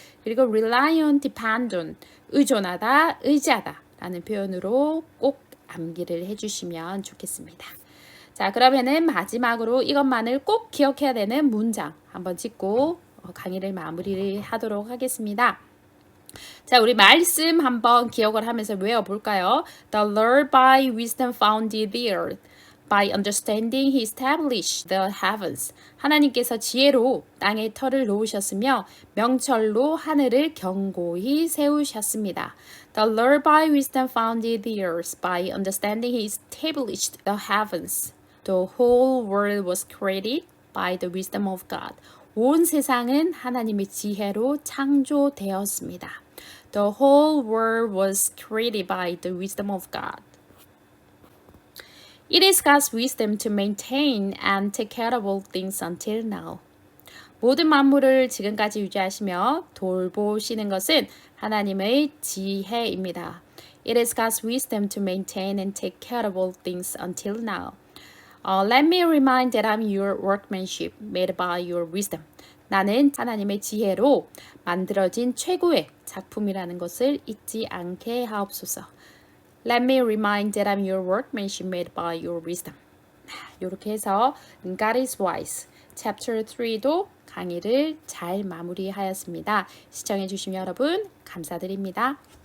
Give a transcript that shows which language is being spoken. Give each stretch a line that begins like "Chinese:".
Korean: 그리고 rely on, depend on 의존하다, 의지하다 라는 표현으로 꼭 암기를 해주시면 좋겠습니다. 자, 그러면은 마지막으로 이것만을 꼭 기억해야 되는 문장 한번 짚고 강의를 마무리를 하도록 하겠습니다. 자, 우리 말씀 한번 기억을 하면서 외워볼까요?
English: The Lord by wisdom founded the earth. By understanding he established the heavens.
Korean: 하나님께서 지혜로 땅의 터를 놓으셨으며 명철로 하늘을 견고히 세우셨습니다.
English: The Lord by wisdom founded the earth. By understanding he established the heavens. The whole world was created by the wisdom of God.
Korean: 온 세상은 하나님의 지혜로 창조되었습니다.
English: The whole world was created by the wisdom of God. It is God's wisdom to maintain and take care of all things until now.
Korean: 모든 만물을 지금까지 유지하시며 돌보시는 것은 하나님의 지혜입니다.
English: It is God's wisdom to maintain and take care of all things until now. Let me remind that I'm your workmanship made by your wisdom.
Korean: 나는 하나님의 지혜로 만들어진 최고의 작품이라는 것을 잊지 않게 하옵소서.
English: Let me remind that I'm your workmanship made by your wisdom.
Korean: 이렇게 해서
English: God is wise.
Korean: Chapter 3도 강의를 잘 마무리하였습니다. 시청해주신 여러분 감사드립니다.